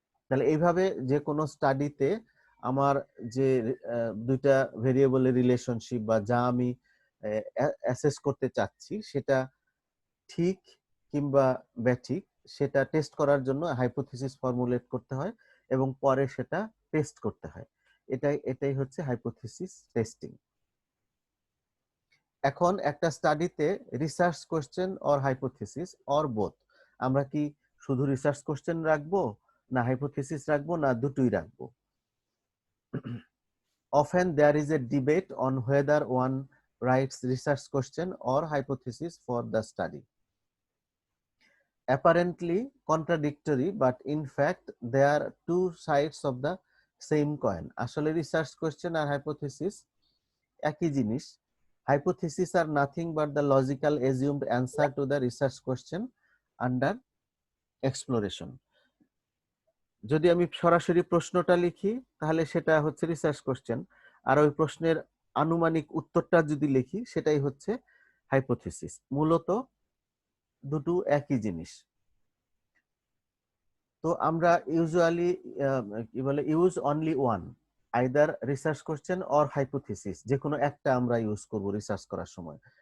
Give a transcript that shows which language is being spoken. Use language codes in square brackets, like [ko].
[bn] তাহলে এইভাবে যে কোনো স্টাডিতে আমার যে দুইটা ভেরিয়েবলের রিলেশনশিপ বা যা আমি অ্যাসেস করতে চাচ্ছি সেটা ঠিক কিংবা ব্যাঠিক, সেটা টেস্ট করার জন্য হাইপোথিসিস ফর্মুলেট করতে হয় এবং পরে সেটা টেস্ট করতে হয়। এটাই হচ্ছে হাইপোথিসিস টেস্টিং। এখন একটা স্টাডিতে [en] research question or hypothesis or both, [bn] আমরা কি শুধু রিসার্চ কোশ্চেন রাখবো, না হাইপোথিসিস রাখবো, না দুটোই রাখবো? [en] Often there is a debate on whether one writes research question or hypothesis for the study. Apparently contradictory, but in fact they are two sides of the same coin. [bn] আসলে research question আর hypothesis একই জিনিস। [en] Hypotheses are nothing but the logical assumed answer to the research question under exploration. [bn] যদি আমি সরাসরি প্রশ্নটা লিখি তাহলে সেটা হচ্ছে রিসার্চ কোশ্চেন, আর ওই প্রশ্নের আনুমানিক উত্তরটা যদি লিখি সেটাই হচ্ছে হাইপোথিসিস। মূলত দুটো একই জিনিস। তো আমরা ইউজুয়ালি কি বলে [en] use only one, either research question or hypothesis, [bn] যে কোনো একটা আমরা ইউজ করব রিসার্চ করার সময়।